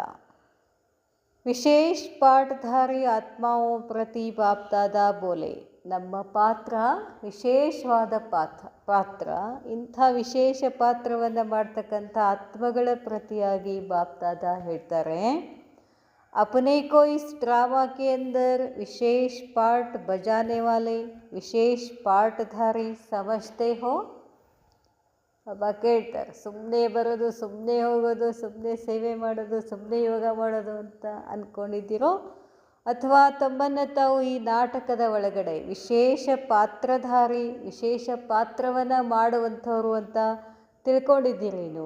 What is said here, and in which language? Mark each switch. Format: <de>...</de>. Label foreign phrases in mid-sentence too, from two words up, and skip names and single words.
<hi>विशेष पाठधारी आत्माओं प्रति बापदादा बोले,</hi> <kn>ನಮ್ಮ ಪಾತ್ರ ವಿಶೇಷವಾದ ಪಾತ್ರ. ಇಂಥ ವಿಶೇಷ ಪಾತ್ರವನ್ನು ಮಾಡ್ತಕ್ಕಂಥ ಆತ್ಮಗಳ ಪ್ರತಿಯಾಗಿ ಬಾಪ್ದಾದ ಹೇಳ್ತಾರೆ,</kn> <hi>अपने को इस ड्रामा के अंदर विशेष पार्ट बजाने वाले विशेष पाठधारी समझते हो?</hi> <kn>ಬಾಬಾ ಕೇಳ್ತಾರೆ, ಸುಮ್ಮನೆ ಬರೋದು, ಸುಮ್ಮನೆ ಹೋಗೋದು, ಸುಮ್ಮನೆ ಸೇವೆ ಮಾಡೋದು, ಸುಮ್ಮನೆ ಯೋಗ ಮಾಡೋದು ಅಂತ ಅಂದ್ಕೊಂಡಿದ್ದೀರೋ, ಅಥವಾ ತಮ್ಮನ್ನು ತಾವು ಈ ನಾಟಕದ ಒಳಗಡೆ ವಿಶೇಷ ಪಾತ್ರಧಾರಿ, ವಿಶೇಷ ಪಾತ್ರವನ್ನು ಮಾಡುವಂಥವ್ರು ಅಂತ ತಿಳ್ಕೊಂಡಿದ್ದೀರೇನು?</kn>